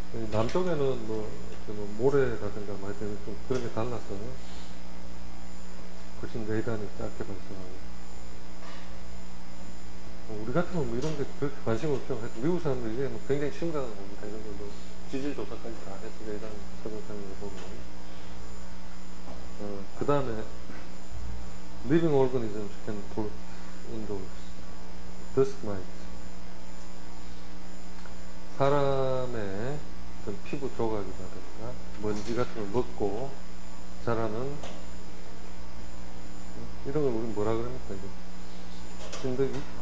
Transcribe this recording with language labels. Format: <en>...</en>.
<ko>남쪽에는 뭐 모래라든가 뭐 하여튼 좀 그런 게 달라서 훨씬 레이단이 짧게 발생하고, 우리 같으면 뭐 이런 게 그렇게 관심 없죠. 미국 사람들 이게 뭐 굉장히 심각한 겁니다. 이런 걸로 지질 조사까지 다 해서 레이단 설명하는 거 보면. 그 다음에</ko> <en>living organisms can put indoors. dust mite.</en> <ko>사람의 어떤 피부 조각이라든가 먼지 같은 걸 먹고 자라는 이런 걸 우리는 뭐라 그럽니까? 이게 진드기?</ko>